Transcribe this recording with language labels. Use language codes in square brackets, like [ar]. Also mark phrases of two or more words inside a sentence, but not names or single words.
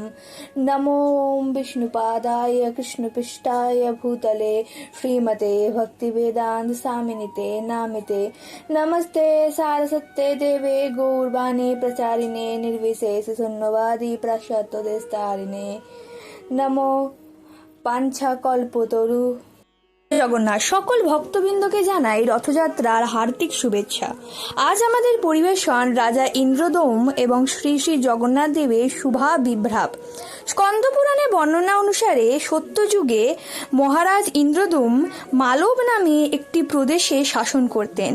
[sa] नमो विष्णुपादाय कृष्णपृष्ठाय भूतले श्रीमते भक्तिवेदांत स्वामिनिते नामिते। नमस्ते सारस्वते देवे गौरवाणी प्रचारिणे निर्विशेष शून्यवादी पाश्चात्यदेशतारिणे। नमो পাঞ্ছা কল্পতরু। [bn] জগন্নাথ সকল ভক্তবৃন্দকে জানাই রথযাত্রার হার্দিক শুভেচ্ছা। আজ আমাদের পরিবেশন রাজা ইন্দ্রদৌম এবং শ্রী শ্রী জগন্নাথ দেবের শুভাবির্ভাব। স্কন্দ পুরাণে বর্ণনা অনুসারে সত্যযুগে মহারাজ ইন্দ্রদৌম মালব নামে একটি প্রদেশে শাসন করতেন।